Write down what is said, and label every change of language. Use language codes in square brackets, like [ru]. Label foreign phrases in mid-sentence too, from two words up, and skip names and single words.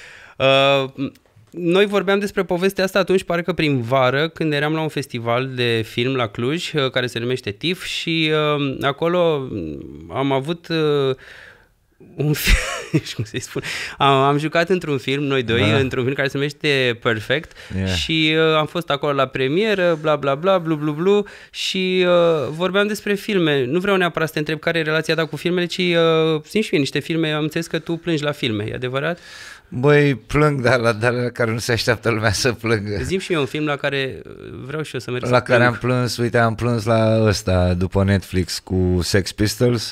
[ro] Noi vorbeam despre povestea asta atunci, pare că prin vară, când eram la un festival de film la Cluj, care se numește TIFF și acolo am avut... un film, cum să-i spun, am jucat într-un film, noi doi, într-un film care se numește Perfect și am fost acolo la premieră, bla bla bla, blu blu blu și vorbeam despre filme. Nu vreau neapărat să te întreb care e relația ta cu filmele, ci țin și mie niște filme, am înțeles că tu plângi la filme, e adevărat? Băi, plâng, dar la care nu se așteaptă lumea să plângă. Zi-mi și eu un film la care vreau și eu să merg la care am plâns, uite, am plâns la ăsta după Netflix cu Sex Pistols.